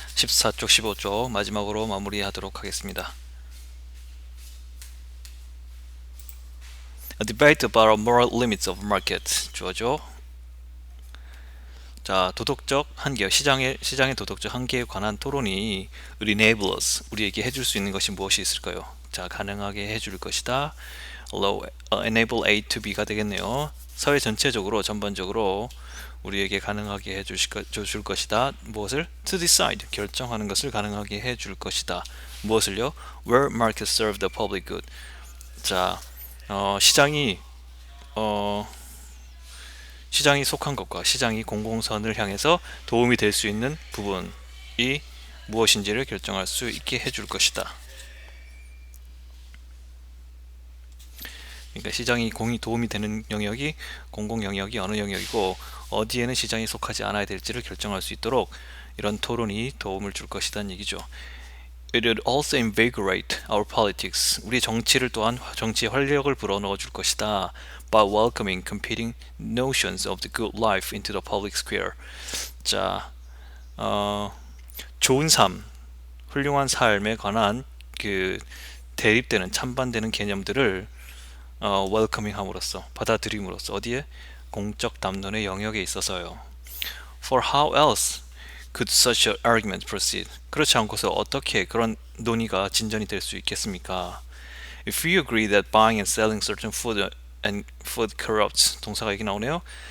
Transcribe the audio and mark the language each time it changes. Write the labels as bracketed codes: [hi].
[ko] 14쪽, 15쪽 마지막으로 마무리하도록 하겠습니다. [en] A debate about moral limits of market [ko] 주어죠. 자, 도덕적 한계, 시장의 도덕적 한계에 관한 토론이 [en] enable us, [ko] 우리에게 해줄 수 있는 것이 무엇이 있을까요? 자, 가능하게 해줄 것이다. [en] enable A to B가 [ko] 되겠네요. 사회 전체적으로, 전반적으로 우리에게 가능하게 해줄 것이다. 무엇을? [en] To decide, [ko] 결정하는 것을 가능하게 해줄 것이다. 무엇을요? [en] Where markets serve the public good. [ko] 자, 시장이 시장이 속한 것과 시장이 공공선을 향해서 도움이 될 수 있는 부분이 무엇인지를 결정할 수 있게 해줄 것이다. 그러니까 시장이 도움이 되는 영역이 공공 영역이 어느 영역이고 어디에는 시장이 속하지 않아야 될지를 결정할 수 있도록 이런 토론이 도움을 줄 것이라는 얘기죠. [en] It would also invigorate our politics. [ko] 우리 정치를 또한 정치의 활력을 불어넣어 줄 것이다. [en] By welcoming competing notions of the good life into the public square. [ko] 자, 좋은 삶, 훌륭한 삶에 관한 그 대립되는 찬반되는 개념들을 welcoming함으로써 받아들임으로써 어디에 공적 담론의 영역에 있어서요. [en] For how else could such an argument proceed? [ko] 그렇지 않고서 어떻게 그런 논의가 진전이 될 수 있겠습니까? [en] If we agree that buying and selling certain food corrupts, [ko] 동사가 여기 나오네요.